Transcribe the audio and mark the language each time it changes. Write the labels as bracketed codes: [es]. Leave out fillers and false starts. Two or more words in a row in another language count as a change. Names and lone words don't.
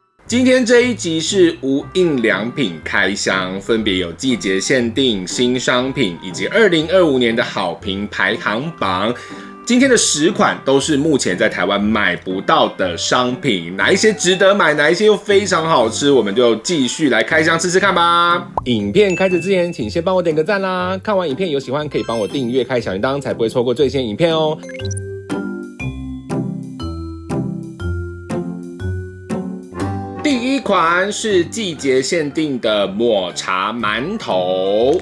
[zh] 今天這一集是無印良品開箱，分別有季節限定、新商品以及2025年的好評排行榜。今天的10款都是目前在台灣買不到的商品，哪一些值得買，哪一些又非常好吃，我們就繼續來開箱吃吃看吧。影片開始之前，請先幫我點個讚啦！看完影片有喜歡，可以幫我訂閱、開小鈴鐺，才不會錯過最新影片哦。第一款是季節限定的抹茶饅頭。